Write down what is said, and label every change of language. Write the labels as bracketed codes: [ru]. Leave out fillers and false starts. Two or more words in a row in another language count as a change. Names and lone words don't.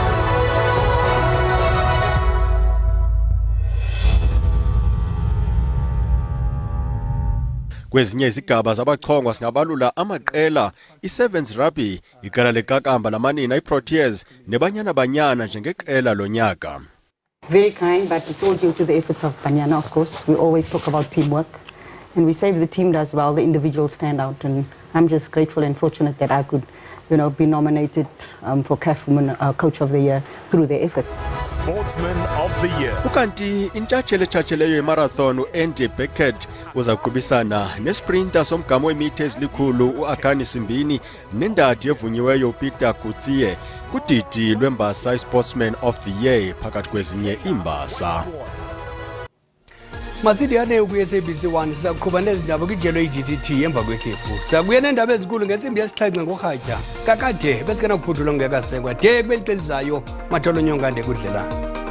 [xh] Kwezinye izigaba zabachongwa singabalula amaqela i-Sevens Rugby, iqela leqakamba lamanina i-Proteas neBanyana Banyana njengeqela lonyaka. [en] Very kind, but it's all due to the efforts of Banyana, of course. We always talk about teamwork, and we say if the team does well, the individuals stand out, and I'm just grateful and fortunate that I could, be nominated for CAF Women Coach of the Year through their efforts. Sportsman of the Year. [xh] Ukanti intshatsheleyo yemarathon u-Andy Beckett uzaqhubisana nesprinter somgama weemitha ezilikhulu u-Akani Simbini nendadi evunyiweyo uPeter Kutsiye kudidi lwembasa i-Sportsman of the Year phakathi kwezinye iimbasa. Masidiyane ku-SABC 1 sizakuqhuba nezindaba kwijelo i-DTT emva kwekhefu. Siyabuya neendaba ezinkulu ngentsimbi yesixhenxe ngorhatya kakade besikena kuphudulwa ngekasekwa de kubeli xelizayo Matholo Nyongande kudlelana.